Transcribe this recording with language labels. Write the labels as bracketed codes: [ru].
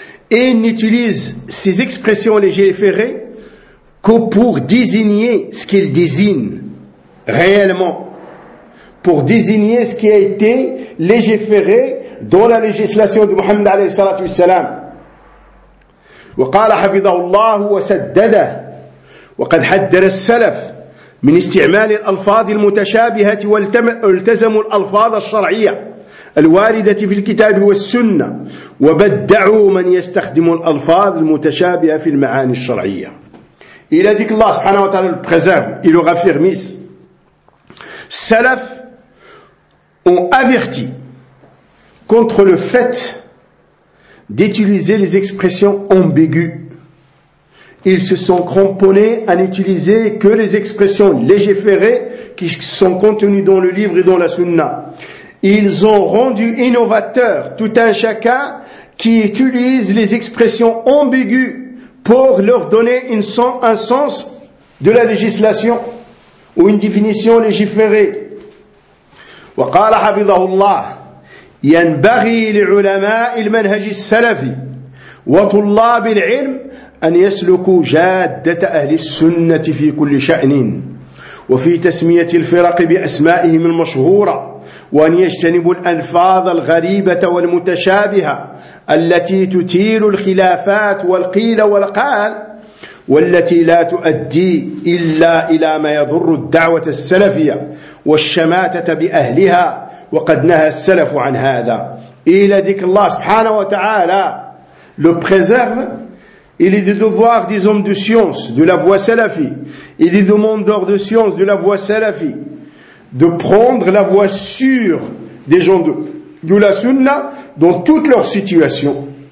[fr] Et n'utilisent ces expressions légiférées que pour désigner ce qu'ils désignent réellement, pour désigner ce qui a été légiféré dans la législation de Mohammed alayhi salatu wa salam. [ar] وقال حفظه الله وسدده وقد حذر السلف من استعمال الألفاظ المتشابهة والتزموا الألفاظ الشرعية الواردة في الكتاب والسنة وبدعوا من يستخدم الألفاظ المتشابهة في المعاني الشرعية. [fr] Il a dit que Allah subhanahu wa ta'ala le préserve, il aura affirmis. Salaf ont averti contre le fait d'utiliser les expressions ambiguës. Ils se sont cramponnés à n'utiliser que les expressions légiférées qui sont contenues dans le livre et dans la sunna. Ils ont rendu innovateur tout un chacun qui utilise les expressions ambiguës pour leur donner un sens de la législation ou une définition légiférée. [ar] Wa qala hafidhahullah ينبغي لعلماء المنهج السلفي وطلاب العلم أن يسلكوا جادة أهل السنة في كل شأن وفي تسمية الفرق بأسمائهم المشهورة وأن يجتنبوا الألفاظ الغريبة والمتشابهة التي تثير الخلافات والقيل والقال والتي لا تؤدي إلا إلى ما يضر الدعوة السلفية والشماتة بأهلها وقد نهى السلف عن هذا. [fr] Il a dit que Allah subhanahu wa ta'ala le préserve. Il est du devoir des hommes de science de la voie salafi et des demandeurs de science de la voie salafi de prendre la voie sûre des gens de la sunna dans toutes leurs situations